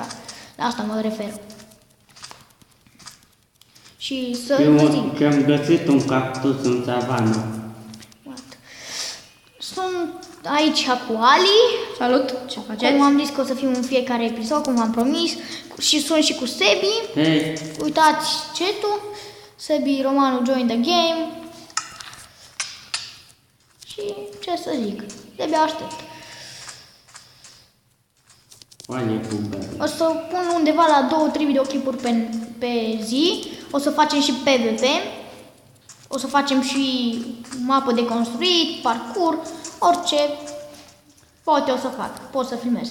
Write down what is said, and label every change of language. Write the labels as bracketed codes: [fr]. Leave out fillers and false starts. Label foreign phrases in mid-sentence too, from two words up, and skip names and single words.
[ro] La asta mă refer. Și să zic. Eu am găsit un cactus în savană. Sunt aici cu Ali. Salut, ce faceți? Cum am zis că o să fim în fiecare episod, cum v-am promis. Și sunt și cu Sebi. Hei, Uitați chat-ul. Sebi Romanu [en] join the game. [ro] Și ce să zic, de-abia aștept. oale cu băi. O să pun undeva la 2-3 videoclipuri pe zi. O să facem și PvP. O să facem și mapă de construit, parcurs, orice poate o să fac, pot să filmez.